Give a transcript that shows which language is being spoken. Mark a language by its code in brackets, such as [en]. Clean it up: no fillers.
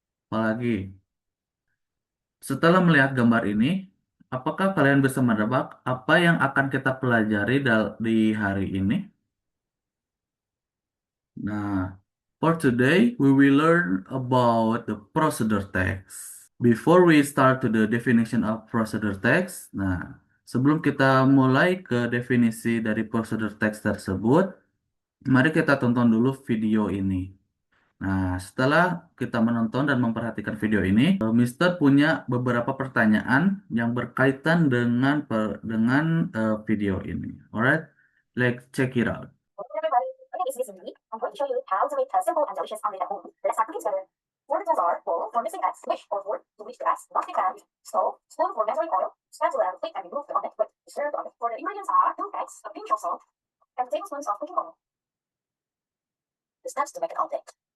[id] Apalagi, setelah melihat gambar ini, apakah kalian bisa menebak apa yang akan kita pelajari di hari ini? [en] Nah, for today, we will learn about the procedure text. Before we start to the definition of procedure text, [id] nah, sebelum kita mulai ke definisi dari procedure text tersebut, mari kita tonton dulu video ini. Nah, setelah kita menonton dan memperhatikan video ini, Mister punya beberapa pertanyaan yang berkaitan dengan video ini. [en] Alright, let's check it out. Hello everybody, my name is Miss Lee. I'm going to show you how to make a simple and delicious omelet at home. Let's start cooking together. 4 tools are bowl for mixing eggs, wish or board to bleach the eggs, non-stick pan, stove, spoon for measuring oil, spatula to flip and remove the omelet with stirred omelet. For the ingredients are 2 eggs, a pinch of salt, and tablespoons of cooking oil. The steps to make an omelet.